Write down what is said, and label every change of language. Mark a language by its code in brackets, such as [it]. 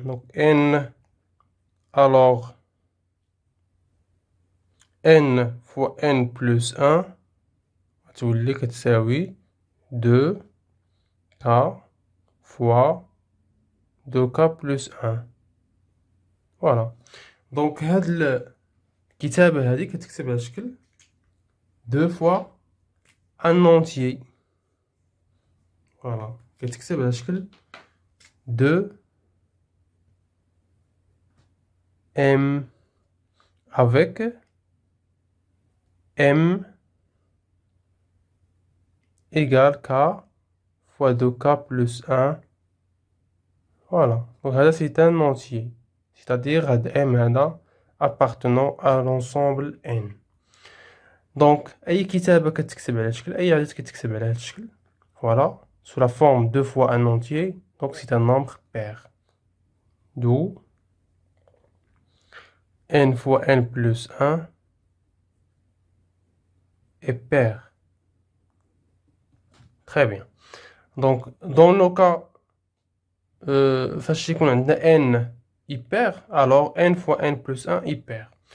[fr] Donc, n, alors, n fois n plus 1, tu veux dire que c'est oui, 2k fois 2k plus 1. Voilà. [ar] Donc, هاد الكتابة هذه كتكتب على شكل [fr] 2 fois un entier. Voilà. [ar] كتكتب على شكل [fr] 2 m avec m égale k fois 2k plus 1. Voilà. Donc, là, c'est un entier. C'est-à-dire, m [ar] هذا [fr] appartenant à l'ensemble n. [ar] Donc, أي كتابة كتكتب على شكل أي عدد كتكتب على هذا الشكل. [fr] Voilà. Sous la forme 2 fois un entier. Donc, c'est un nombre pair. D'où n fois n plus 1 est pair. Très bien. Donc, dans le cas [ar] فاش يكون عندنا [fr] n impair, alors n fois n plus 1 est pair.